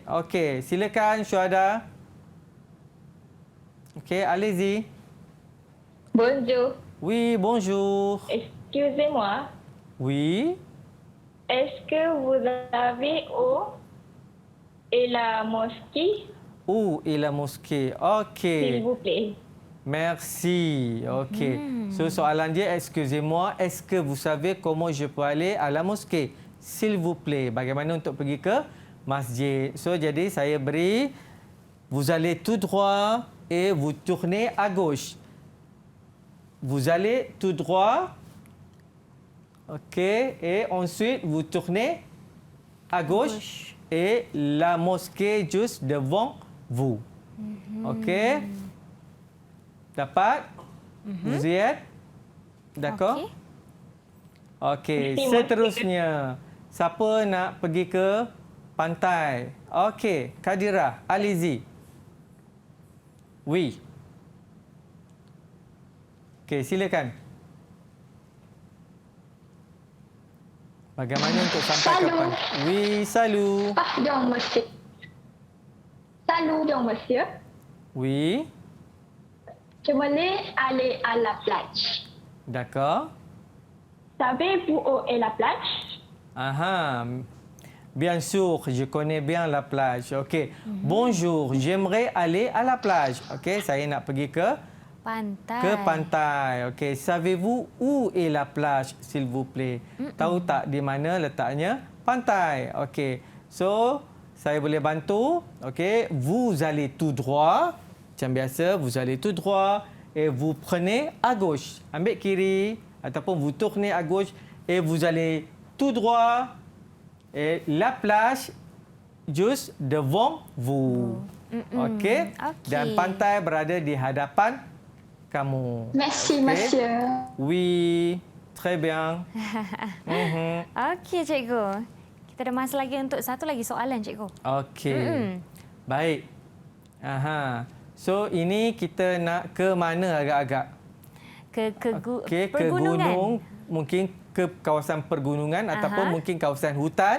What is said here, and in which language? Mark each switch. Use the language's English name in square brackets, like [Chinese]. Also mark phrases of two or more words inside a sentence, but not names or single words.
[Malay] Okey, silakan Syuhada. Okey, [French] allez-y. Bonjour. Oui, bonjour. Excusez-moi. Oui. Est-ce que vous avez où est la mosquée, Où est la mosquée? s'il Okey. vous plaît? Merci. Okey. [Malay] So soalan dia, [French] excusez-moi, est-ce que vous savez comment je peux aller à la mosquée? S'il vous plaît. [Malay] Bagaimana untuk pergi ke masjid? So jadi saya beri, [French] vous allez tout droit et vous tournez à gauche. Vous allez tout droit. Okey. Et ensuite vous tournez à gauche. Et la mosquée juste devant vous. Okey. Dapat? Vous y êtes? D'accord? [Malay] Okey, seterusnya. Siapa nak pergi ke pantai? Okey, Kadira, [French] allez-y. Oui. [Malay] Okey, silakan. Bagaimana untuk sampai ke pantai? [French] Oui, salut. Pardon, monsieur. Salut, monsieur. Oui. Je voulais aller à la plage. D'accord. Savez-vous où est la plage? Ah, bien sûr, je connais bien la plage. OK. Bonjour, j'aimerais aller à la plage. [Malay] OK, saya nak pergi ke pantai. [French] OK, savez-vous où est la plage, s'il vous plaît? [Malay] Tahu tak di mana letaknya pantai? OK. So, saya boleh bantu. [French] OK, vous allez tout droit. [Malay] Macam biasa, [French] vous allez tout droit et vous prenez à gauche. [Malay] Ambil kiri ataupun [French] vous tournez à gauche et vous allez tout droit et la plage juste devant vous. Okey? [Malay] Dan pantai berada di hadapan kamu. [French] Merci, Okey? monsieur. Oui, très bien. [Malay] Okey cikgu. Kita ada masa lagi untuk satu lagi soalan cikgu. Okey. Baik. So ini kita nak ke mana agak-agak? Okey, ke gunung, mungkin ke kawasan pergunungan ataupun mungkin kawasan hutan.